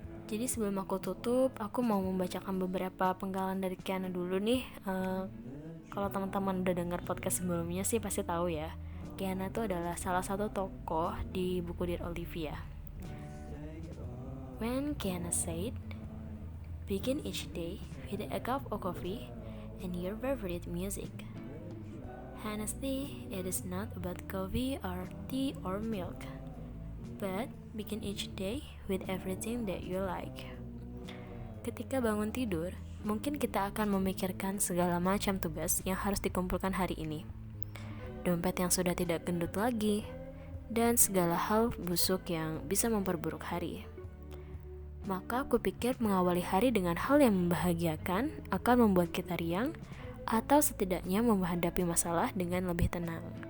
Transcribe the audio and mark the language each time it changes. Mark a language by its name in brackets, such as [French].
[Indonesian] Jadi sebelum aku tutup, aku mau membacakan beberapa penggalan dari Kiana dulu nih. Kalau teman-teman udah dengar podcast sebelumnya sih pasti tahu ya. Kiana itu adalah salah satu tokoh di buku Dear Olivia. [English] When Kiana said, begin each day with a cup of coffee and your favorite music. Honestly, it is not about coffee or tea or milk, but begin each day with everything that you like. [Indonesian] Ketika bangun tidur, mungkin kita akan memikirkan segala macam tugas yang harus dikumpulkan hari ini. Dompet yang sudah tidak gendut lagi, dan segala hal busuk yang bisa memperburuk hari. Maka aku pikir mengawali hari dengan hal yang membahagiakan akan membuat kita riang atau setidaknya menghadapi masalah dengan lebih tenang.